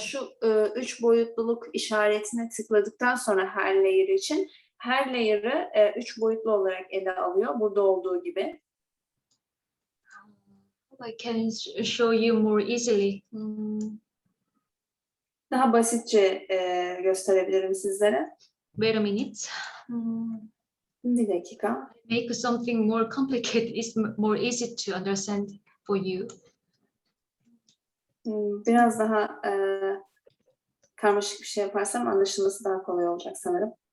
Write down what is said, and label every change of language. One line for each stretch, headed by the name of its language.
Turkish: şu 3 boyutluluk işaretine tıkladıktan sonra her layer için her layer'ı 3 boyutlu olarak ele alıyor. Burada olduğu gibi.
English: I can show you more easily.
Turkish: Daha basitçe gösterebilirim sizlere.
English: Wait a minute.
Turkish: Bir dakika.
English: Make something more complicated is more easy to understand for you.
Turkish: Biraz daha karmaşık bir şey yaparsam anlaşılması daha kolay olacak sanırım.